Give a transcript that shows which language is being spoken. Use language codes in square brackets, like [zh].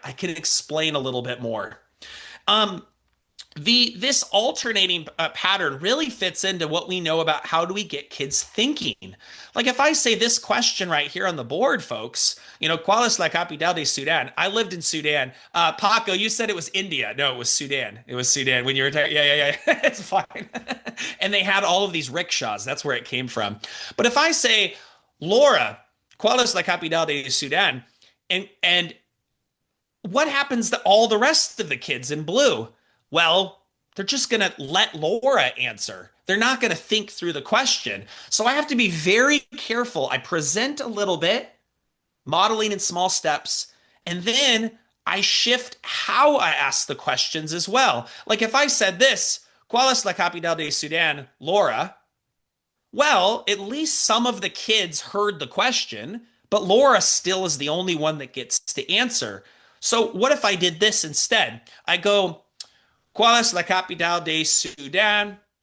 [en] I can explain a little bit more. Um, this alternating pattern really fits into what we know about how do we get kids thinking. Like if I say this question right here on the board, folks, [es] ¿Cuál es la capital de Sudan? [en] I lived in Sudan. Paco, you said it was India. No, it was Sudan. It was Sudan when you were talking. Yeah. It's fine. And they had all of these rickshaws. That's where it came from. But if I say, [es] Laura, ¿Cuál es la capital de Sudan? [en] And what happens to all the rest of the kids in blue? Well, they're just going to let Laura answer. They're not going to think through the question. So I have to be very careful. I present a little bit, modeling in small steps, and then I shift how I ask the questions as well. Like if I said this, [es] ¿Cuál es la capital de Sudan, Laura? [en] Well, at least some of the kids heard the question, but Laura still is the only one that gets to answer. So what if I did this instead? I go, [es] ¿Cuál es la capital de Sudan?